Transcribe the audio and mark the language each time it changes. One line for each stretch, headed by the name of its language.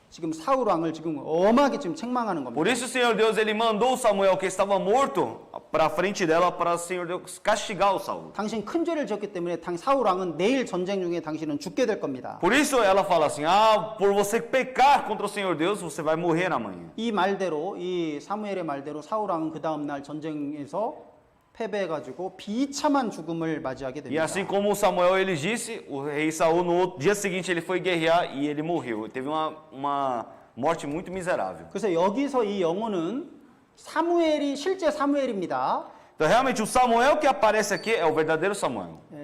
Korean: 지금 사울 왕을 지금 엄하게 지금 책망하는 겁니다.
Portuguese: Por isso o Senhor Deus ele mandou Samuel que estava morto para a frente dela para o Senhor Deus castigar o Saul.
Korean: 당신 큰 죄를 지었기 때문에 사울 왕은 내일 전쟁 중에 당신은 죽게 될 겁니다.
Portuguese: Por isso ela fala assim: por você pecar contra o Senhor Deus, você vai morrer amanhã.
Korean: 이 말대로 이 사무엘의 말대로 사울 왕은 그 다음 날 전쟁에서 패배해가지고 비참한 죽음을 맞이하게
Portuguese: E
Korean: 됩니다.
Portuguese: assim como Samuel ele disse, o rei Saul no dia seguinte ele foi guerrear e ele morreu. Teve uma morte muito miserável.
Korean: 그래서 여기서 이 영혼은 실제 사무엘입니다.
Portuguese: Então realmente o Samuel que aparece aqui é o verdadeiro Samuel.